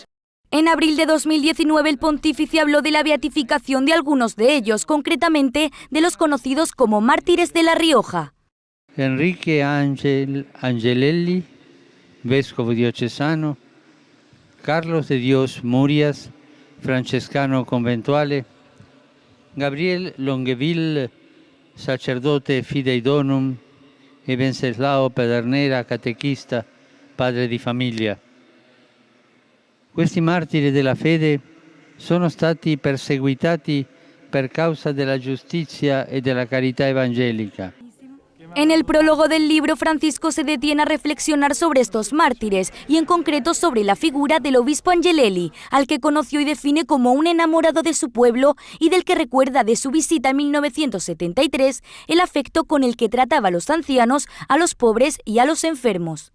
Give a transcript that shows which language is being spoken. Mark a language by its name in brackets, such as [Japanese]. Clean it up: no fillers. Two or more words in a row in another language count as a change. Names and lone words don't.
[Spanish] En abril de 2019 el pontífice habló de la beatificación de algunos de ellos, concretamente de los conocidos como mártires de La Rioja. [Italian] Enrique Angelelli, vescovo diocesano, Carlos de Dios Murias, francescano conventuale, Gabriel Longueville, sacerdote [Latin] fidei donum, [Italian] e Wenceslao Pedernera, catechista, padre di famiglia. Questi martiri della fede sono stati perseguitati per causa della giustizia e della carità evangelica. [Spanish] En el prólogo del libro, Francisco se detiene a reflexionar sobre estos mártires y en concreto sobre la figura del obispo Angelelli, al que conoció y define como un enamorado de su pueblo y del que recuerda de su visita en 1973 el afecto con el que trataba a los ancianos, a los pobres y a los enfermos.